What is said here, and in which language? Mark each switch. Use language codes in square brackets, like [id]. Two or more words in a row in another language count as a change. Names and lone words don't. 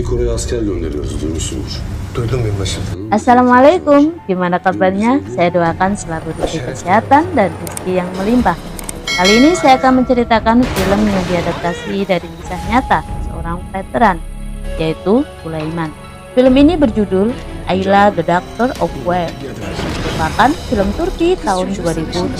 [tr] Kore'ye asker gönderiyoruz, duymuşsundur. Duydum binbaşım. [id] Assalamualaikum, gimana kabarnya? Saya doakan selalu diberi kesehatan dan rezeki yang melimpah. Kali ini saya akan menceritakan film yang diadaptasi dari kisah nyata seorang veteran, yaitu Sulaiman. Film ini berjudul Ayla The Doctor of War, merupakan film Turki tahun 2017.